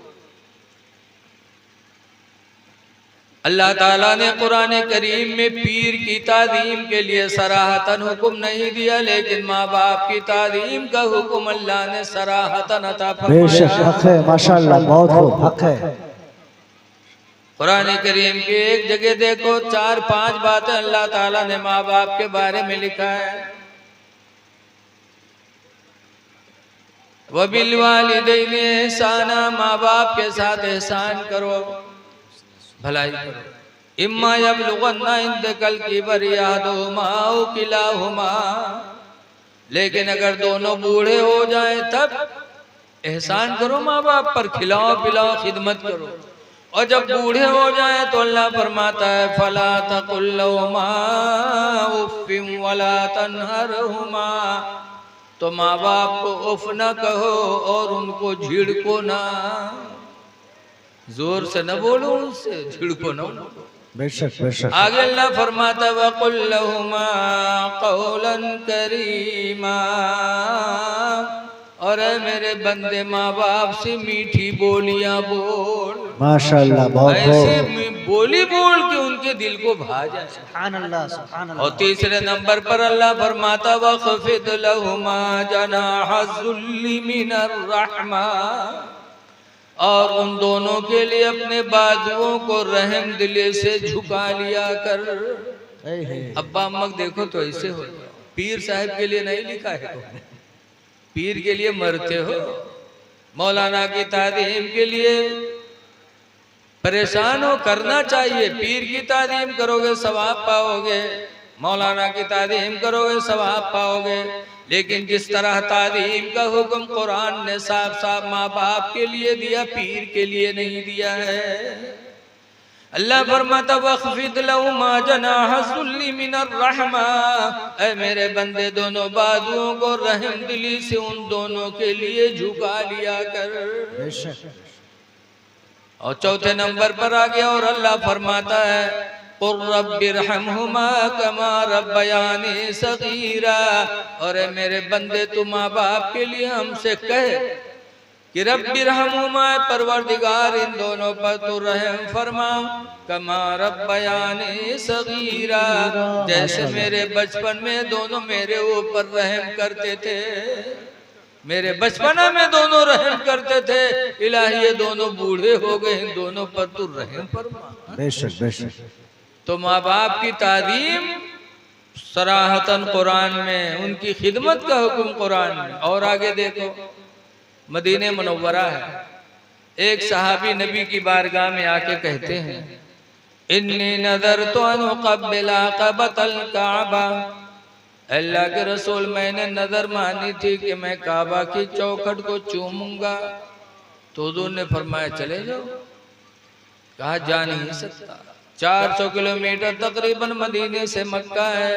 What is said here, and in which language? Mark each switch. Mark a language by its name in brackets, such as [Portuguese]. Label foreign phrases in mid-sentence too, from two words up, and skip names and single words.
[Hindi] अल्लाह ताला ने कुरान करीम में पीर की ताज़ीम के लिए सराहतन हुक्म नहीं दिया, लेकिन माँ बाप की ताज़ीम का हुक्म अल्लाह ने सराहतन अता फरमाया। बेशक हक है, माशाअल्लाह, बहुत खूब, हक है। कुरान करीम की एक जगह देखो 4-5 बातें अल्लाह ताला ने माँ बाप के बारे में लिखा है। [Arabic] وبالوالدين إحسانا, [Hindi] माँ बाप के साथ एहसान करो, भलाई करो। [Arabic] إما يبلغن عندك الكبر أحدهما أو كلاهما, [Hindi] लेकिन अगर दोनों बूढ़े हो जाए तब एहसान करो माँ बाप पर, खिलाओ पिलाओ खिदमत करो। और जब बूढ़े हो जाए तो अल्लाह फरमाता है [Arabic] فلا تقل لهما أف ولا تنهرهما, [Hindi] तो माँ बाप को उफ न कहो और उनको झिड़को ना, जोर से न बोलो, उनसे झिड़को न बोलो। बेशक बेशक। आगे अल्लाह फरमाता [Arabic] وقل لهما قولا كريما, [Hindi] और मेरे बंदे माँ बाप से मीठी बोलियां बोल, माशाअल्लाह, बहुत ऐसे बोली बोल के उनके दिल को भा जाए। [Arabic] سبحان الله، سبحان الله. [Hindi] और तीसरे नंबर पर अल्लाह फरमाता [Arabic] واخفض لهما جناح الذل من الرحمة, [Hindi] और उन दोनों के लिए अपने बाजुओं को रहम दिले से झुका लिया कर। अब्बा अम्मा देखो तो ऐसे हो, पीर साहब के लिए नहीं लिखा है, पीर के लिए मरते हो। मौलाना की तालीम के लिए परेशान हो, करना चाहिए। पीर की तालीम करोगे सवाब पाओगे, मौलाना की तालीम करोगे सवाब पाओगे, लेकिन जिस तरह तालीम का हुक्म कुरान ने साफ साफ माँ बाप के लिए दिया, पीर के लिए नहीं दिया है। अल्लाह फरमाता [Arabic] واخفض لهما جناح الذل من الرحمة, [Hindi] ऐ मेरे बंदे दोनों बाजुओं को रहम दिली से उन दोनों के लिए झुका लिया कर। और चौथे नंबर पर आ गया और अल्लाह फरमाता है [Arabic] قل رب ارحمهما كما ربياني صغيرا, [Hindi] और मेरे बंदे तू माँ बाप के लिए हमसे कहे कि रब्बिरहमहुमा, परवरदिगार इन दोनों पर तू रहम फरमा, [Arabic] كما ربياني صغيرا, [Hindi] जैसे मेरे बचपन में दोनों मेरे ऊपर रहम करते थे, मेरे बचपना में दोनों रहम करते थे। इलाही ये दोनों बूढ़े हो गए, इन दोनों पर तू रहम फरमा। बेशक बेशक। तो माँ बाप की तालीम सराहतन कुरान में, उनकी खिदमत का हुक्म कुरान में। और आगे देखो मदीने मुनव्वरा है, एक सहाबी नबी की बारगाह में आके कहते हैं [Arabic] إني نذرت أن أقبل عتبة الكعبة, [Hindi] अल्लाह के रसूल मैंने नजर मानी थी कि मैं काबा की चौखट को चूमूंगा। तो हुज़ूर ने फरमाया चले जाओ। कहा जा नहीं सकता, 400 किलोमीटर तकरीबन मदीने से मक्का है।